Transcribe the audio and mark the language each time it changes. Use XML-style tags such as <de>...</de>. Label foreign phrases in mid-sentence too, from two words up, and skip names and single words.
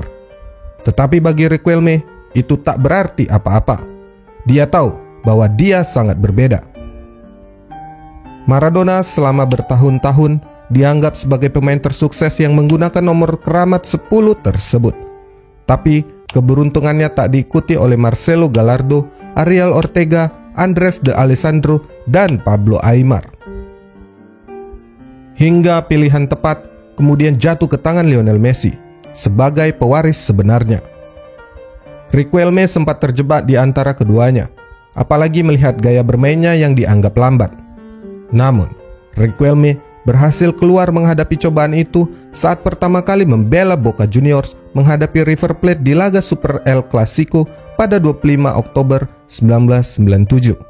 <id>Tetapi bagi Riquelme, itu tak berarti apa-apa. Dia tahu bahwa dia sangat berbeda. Maradona selama bertahun-tahun dianggap sebagai pemain tersukses yang menggunakan nomor keramat 10 tersebut. Tapi keberuntungannya tak diikuti oleh Marcelo Gallardo, Ariel Ortega, Andres de Alessandro, dan Pablo Aimar. Hingga pilihan tepat kemudian jatuh ke tangan Lionel Messi sebagai pewaris sebenarnya. Riquelme sempat terjebak di antara keduanya, apalagi melihat gaya bermainnya yang dianggap lambat. Namun, Riquelme berhasil keluar menghadapi cobaan itu saat pertama kali membela Boca Juniors menghadapi River Plate di laga Super El Clasico pada 25 Oktober 1997.</id>